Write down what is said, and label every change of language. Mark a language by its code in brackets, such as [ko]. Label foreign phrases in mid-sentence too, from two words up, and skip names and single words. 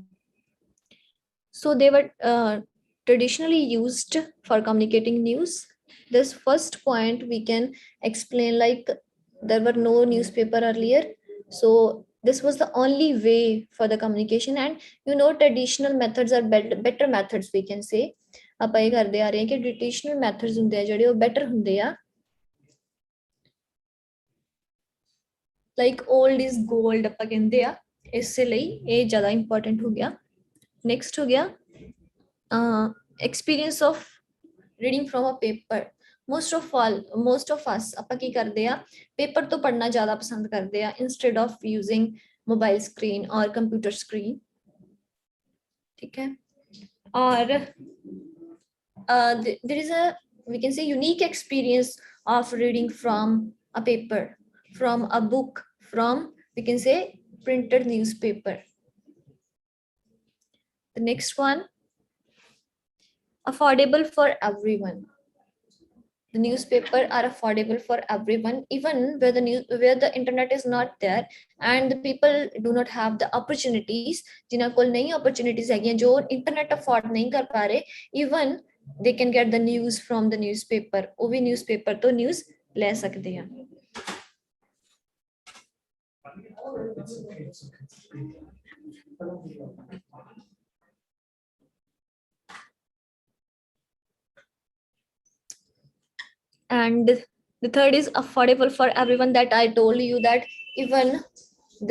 [en] So they were traditionally used for communicating news. This first point we can explain, like there were no newspaper earlier, so this was the only way for the communication. And traditional methods are better methods, we can say. [pa] ਆਪਾਂ ਇਹ ਕਰਦੇ ਆ ਰਹੇ ਕਿ [en] traditional methods [pa] ਹੁੰਦੇ ਆ ਜਿਹੜੇ ਉਹ better ਹੁੰਦੇ ਆ, [en] like old is gold [pa] ਆਪਾਂ ਕਹਿੰਦੇ ਆ, ਇਸੇ ਲਈ ਇਹ ਜ਼ਿਆਦਾ important ਹੋ ਗਿਆ. [en] Next [pa] ਹੋ ਗਿਆ [en] experience of reading from a paper. most of us [pa] ਆਪਾਂ ਕੀ ਕਰਦੇ ਆ, ਪੇਪਰ ਤੋਂ ਪੜ੍ਹਨਾ ਜ਼ਿਆਦਾ ਪਸੰਦ ਕਰਦੇ ਆ [en] instead of using mobile screen or computer screen. [pa] ਠੀਕ ਹੈ. [en] or there is a, we can say, unique experience of reading from a paper, from a book, from, we can say, printed newspaper. The next one, affordable for everyone. The newspaper are affordable for everyone, even where the internet is not there and the people do not have the opportunities. [pa] जिन्हां कोल नहीं opportunities हैगियां, जो [en] internet afford [pa] ਨਹੀਂ ਕਰ ਪਾ ਰਹੇ, [en] even they can get the news from the newspaper. [hi] वो भी newspaper तो news ले सकते हैं. [en] And the third is affordable for everyone, that I told you, that even the